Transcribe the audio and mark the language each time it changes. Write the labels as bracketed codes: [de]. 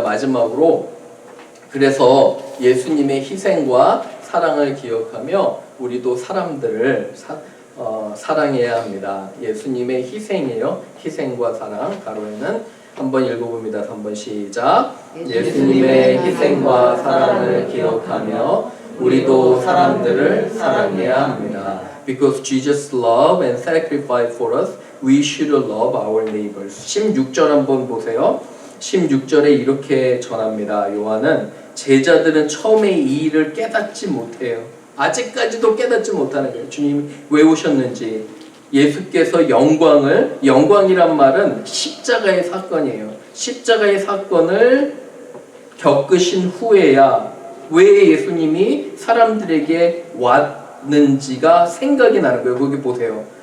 [ko] 마지막으로 그래서 예수님의 희생과 사랑을 기억하며 우리도 사람들을 사랑해야 합니다. 예수님의 희생이에요. 희생과 사랑. 가로에는 한번 읽어봅니다. 3번 시작. 예수님의 희생과 사랑을 기억하며 우리도 사람들을 사랑해야 합니다. [en] Because Jesus loved and sacrificed for us, we should love our neighbors. [ko] 16절 한번 보세요. 16절에 이렇게 전합니다. 요한은 제자들은 처음에 이 일을 깨닫지 못해요. 아직까지도 깨닫지 못하는 거예요. 주님이 왜 오셨는지. 예수께서 영광이란 말은 십자가의 사건이에요. 십자가의 사건을 겪으신 후에야 왜 예수님이 사람들에게 왔는지가 생각이 나는 거예요. 거기 보세요.